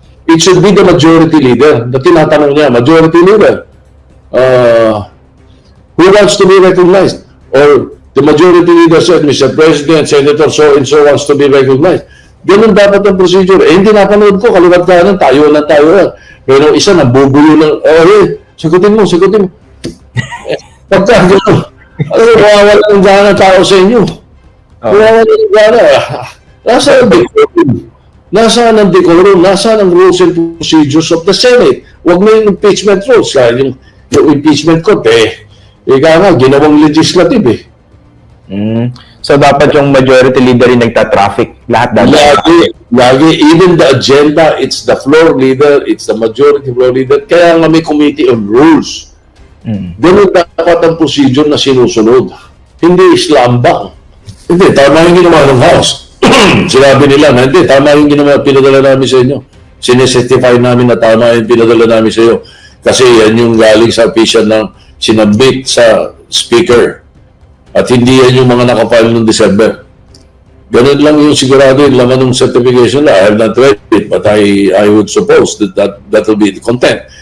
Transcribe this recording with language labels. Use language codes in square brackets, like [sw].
[en] It should be the majority leader [tl] na tinatanong niya, [en] majority leader, who wants to be recognized? Or the majority leader said, Mr. President, Senator so-and-so wants to be recognized. [tl] Ganun dapat ang procedure. Eh, hindi napanood ko, kaliwat kanan, tayo lang. Pero isa, nabubuyo ng, sagutin mo. Pagka gano'n, mawawala ng gana tao sa inyo. Mawawala ng gana. Nasaan ang decorum? Nasaan ang decorum? [en] Nasaan ang rules and procedures of the Senate? [tl] Huwag mo yung [en] impeachment rules. [tl] Yung impeachment court, ginawang legislative eh. So dapat yung majority leader yung nagta-traffic. Lahat Lagi. [en] Even the agenda, it's the floor leader, it's the majority floor leader. [tl] Kaya nga may committee on rules. Ganun dapat ang procedure na sinusunod. Hindi islambang. Hindi, tama yung ginawa ng House. Sinabi nila na hindi, tama yung ginawa, pinadala namin sa inyo. Sinecertify namin na tama yung pinadala namin sa iyo. Kasi yan yung galing sa official ng sinabit sa speaker. At hindi yan yung mga nakapile noong December. Ganun lang yung sigurado yung laman ng certification na [en] I have not read it, but I would suppose that will be the content.